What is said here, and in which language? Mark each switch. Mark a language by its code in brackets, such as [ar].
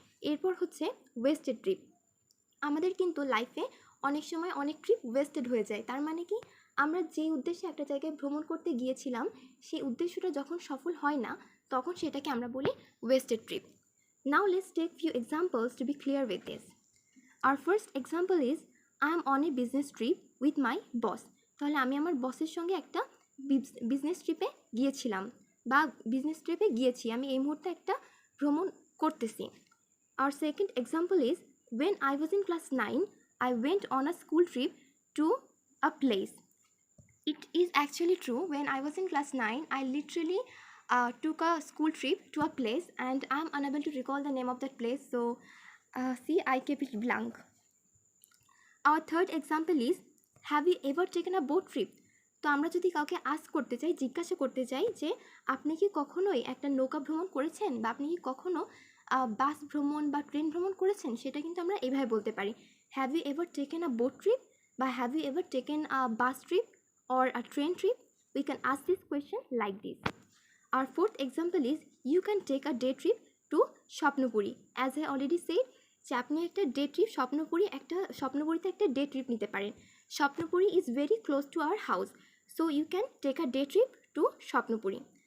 [bn] এরপর হচ্ছে wasted trip. আমাদের কিন্তু লাইফে অনেক সময় অনেক ট্রিপ ওয়েস্টেড হয়ে যায়, তার মানে কি? আমরা যেই উদ্দেশ্যে একটা জায়গায় ভ্রমণ করতে গিয়েছিলাম সেই উদ্দেশ্যটা যখন সফল হয় না তখন সেটাকে আমরা বলি wasted trip. [en] Now let's take few examples to be clear with this. Our first example is I am on a business trip with my boss. [bn] তাহলে আমি আমার বসের সঙ্গে একটা বিজনেস ট্রিপে গিয়েছিলাম বা বিজনেস ট্রিপে গিয়েছি, আমি এই মুহূর্তে একটা ভ্রমণ করতেছি। [en] Our second example is when I was in class 9, I went on a school trip to a place. It is actually true. When I was in class 9, I literally took a school trip to a place and I am unable to recall the name of that place. So see, I kept it blank. Our third example is have you ever taken a boat trip? [bn] তো আমরা যদি কাউকে ask করতে চাই, জিজ্ঞাসা করতে চাই যে আপনি কি কখনোই একটা নৌকা ভ্রমণ করেছেন বা আপনি কি কখনো বাস ভ্রমণ বা ট্রেন ভ্রমণ করেছেন, সেটা কিন্তু আমরা এভাবে বলতে পারি, [en] have you ever taken a boat trip [bn] বা [en] Have you ever taken a bus trip or a train trip. We can ask this question like this. Our fourth example is you can take a day trip to Shopnopuri. As I already said, [bn] যে আপনি একটা day trip স্বপ্নপুরীতে একটা day trip নিতে পারেন। [en] Shopnopuri is very close to our house, so you can take a day trip to Shopnopuri.